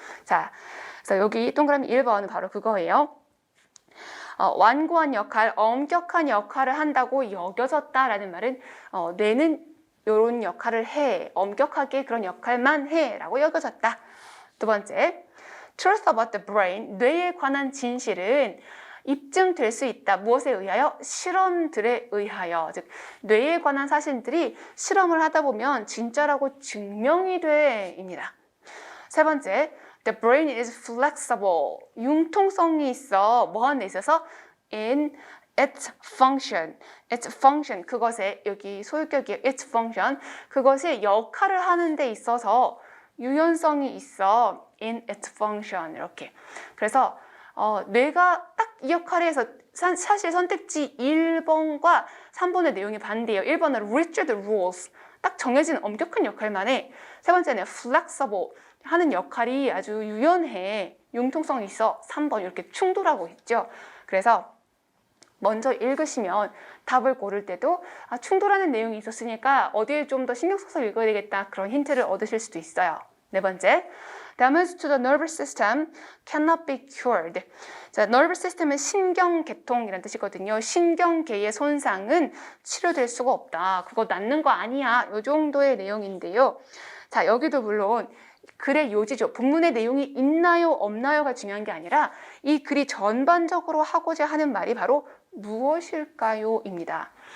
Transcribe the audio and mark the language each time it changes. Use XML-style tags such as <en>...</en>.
<ko>자, 그래서 여기 동그라미 1번은 바로 그거예요. 완고한 역할, 엄격한 역할을 한다고 여겨졌다라는 말은 뇌는 이런 역할을 해, 엄격하게 그런 역할만 해 라고 여겨졌다. 두 번째,</ko> <en>truth about the brain,</en> <ko>뇌에 관한 진실은 입증될 수 있다. 무엇에 의하여? 실험들에 의하여. 즉 뇌에 관한 사실들이 실험을 하다 보면 진짜라고 증명이 돼입니다. 세 번째,</ko> <en>the brain is flexible.</en> <ko>융통성이 있어. 뭐 하는 데 있어서?</ko> <en>in its function. its function.</en> <ko>그것에 여기 소유격이에요.</ko> <en>its function.</en> <ko>그것이 역할을 하는 데 있어서 유연성이 있어.</ko> <en>in its function.</en> <ko>이렇게. 그래서 뇌가 딱 이 역할을 해서 사실 선택지 1번과 3번의 내용이 반대예요.</ko> <en>1번은 rigid rules.</en> <ko>딱 정해진 엄격한 역할만 해. 세 번째는 flexible. 하는 역할이 아주 유연해. 융통성이 있어. 3번 이렇게 충돌하고 있죠. 그래서 먼저 읽으시면 답을 고를 때도 충돌하는 내용이 있었으니까 어디에 좀 더 신경 써서 읽어야 되겠다. 그런 힌트를 얻으실 수도 있어요. 네 번째,</ko> <en>damage to the nervous system cannot be cured.</en> <ko>자, nervous system은 신경계통이라는 뜻이거든요. 신경계의 손상은 치료될 수가 없다. 그거 낫는 거 아니야. 이 정도의 내용인데요. 자, 여기도 물론 글의 요지죠. 본문의 내용이 있나요, 없나요가 중요한 게 아니라 이 글이 전반적으로 하고자 하는 말이 바로 무엇일까요? 입니다.</ko>